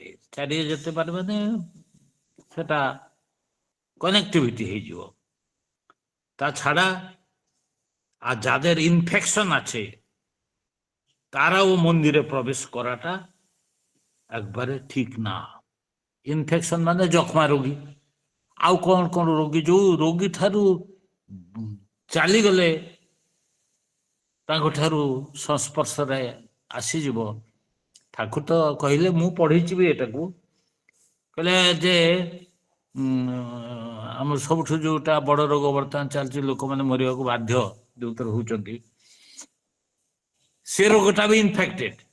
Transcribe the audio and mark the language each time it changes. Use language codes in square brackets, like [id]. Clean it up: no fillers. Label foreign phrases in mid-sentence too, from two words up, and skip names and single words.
[bn] চারিয়ে যেতে পারে মানে সেটা কনেক্টিভিটি হয়েଯିବ। তাছাড়া আর যাদের ইনফেকশন আছে তারাও মন্দিরে প্রবেশ করাটা একবারে ঠিক না। ইনফেকশন মানে যক্ষ্মা রোগী [or] ଆଉ କଣ କଣ ରୋଗୀ ଯୋଉ ରୋଗୀ ଠାରୁ ଚାଲିଗଲେ ତାଙ୍କ ଠାରୁ ସଂସ୍ପର୍ଶରେ ଆସିଯିବ। ଠାକୁର ତ କହିଲେ ମୁଁ ପଢିଛି ବି ଏଟାକୁ କହିଲେ ଯେ ଆମର ସବୁଠୁ ଯୋଉଟା ବଡ ରୋଗ ବର୍ତ୍ତମାନ ଚାଲିଛି ଲୋକମାନେ ମରିବାକୁ ବାଧ୍ୟ ଯୋଉଥିରେ ହଉଛନ୍ତି ସେ ରୋଗଟା ବି ଇନଫେକ୍ଟେଡ।